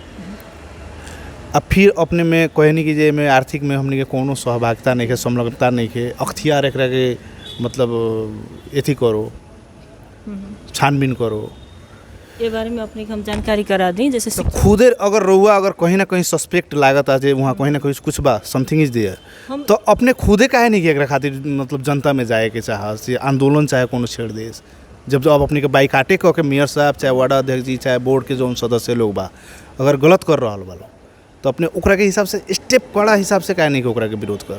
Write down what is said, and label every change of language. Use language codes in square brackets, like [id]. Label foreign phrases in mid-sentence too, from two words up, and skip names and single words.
[bho] अब फिर अपने में कहनी कि जे में आर्थिक में हमने के कोनो सहभागिता नहीं है, संलग्नता नहीं है, अख्तियार एक के मतलब एथी करो, छानबीन करो, ये बारे में अपने हम जानकारी करा दी। जैसे तो खुदे अगर रउआ अगर कहीं ना कहीं सस्पेक्ट लागत आ जे वहाँ कहीं ना कहीं कुछ बा, [en] something is there, [bho] तो अपने खुदे काहे नहीं कि एकरा खातिर मतलब जनता में जाए के चाह से आंदोलन चाहे कोनो छेड़ देस, जब अपने के बाइकाटे कह के मेयर साहब चाहे वार्ड अध्यक्ष जी चाहे बोर्ड के जो सदस्य लोग बा अगर गलत कर रहा बा तो अपने ओकरा के हिसाब से स्टेप कड़ा हिसाब से काहे नहीं कि ओकरा के विरोध करत।